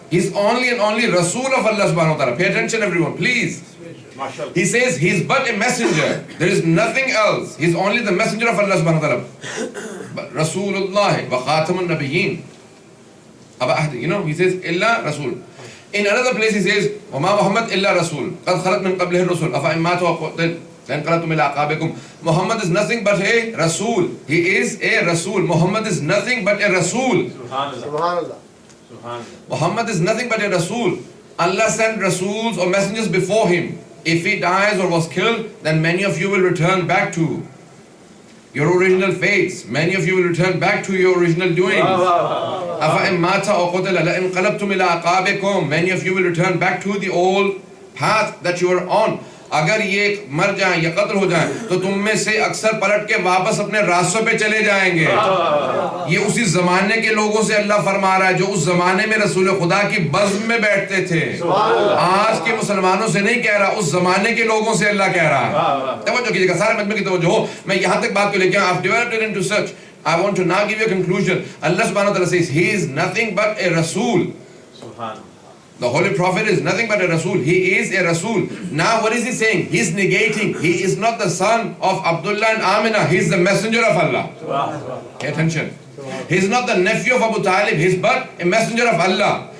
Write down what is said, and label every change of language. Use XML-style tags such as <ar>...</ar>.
<en>He is only and only Rasul of Allah subhanahu wa ta'ala. Pay attention everyone, please. He says he is but a messenger. There is nothing else. He is only the messenger of Allah subhanahu wa ta'ala.</en> <ar>Rasulullah wa khatamun nabiyyin.</ar> <en>You know, he says illa Rasul. In another place he says</en> <ar>وَمَا مُحَمَّدْ إِلَّا رَسُولٌ قَدْ خَلَتْ مِنْ قَبْلِهِ الرُّسُلُ أَفَإِنْ مَاتَ وَقُتِلَ لَانْقَلَبْتُمْ إِلَىٰ أَعْقَابِكُمْ.</ar> <en>Muhammad is nothing but a Rasul. He is a Rasul. Muhammad is nothing but a Rasul. Subhanallah. Muhammad is nothing but a Rasul. Allah sent Rasuls or messengers before him. If he dies or was killed, then many of you will return back to your original faiths. Many of you will return back to your original doings.</en> <ar>أَفَإِنْ مَاتَ أَوْ قُتِلَ لَانْقَلَبْتُمْ إِلَىٰ أَعْقَابِكُمْ.</ar> <en>Many of you will return back to the old path that you were on.</en> <ur>اگر یہ مر جائیں یا قتل ہو جائیں تو تم میں سے اکثر پلٹ کے واپس اپنے راستوں پہ چلے جائیں گے. یہ اسی زمانے کے لوگوں سے اللہ فرما رہا ہے جو اس زمانے میں رسول خدا کی بزم میں بیٹھتے تھے. آج کے مسلمانوں سے نہیں کہہ رہا, اس زمانے کے لوگوں سے اللہ کہہ رہا ہے. توجہ کیجئے گا, سارے مجمع کی توجہ ہو. میں یہاں تک بات کو لے کے</ur> <en>I've developed it into such. I want to now give you a conclusion. Allah subhanahu wa ta'ala says he is nothing but a Rasul. The Holy Prophet is nothing but a Rasul. He is a Rasul. Now what is he saying? He is negating. He is not the son of Abdullah and Amina. He is the messenger of Allah. Pay attention. He is not the nephew of Abu Talib. He is but a messenger of Allah.</en>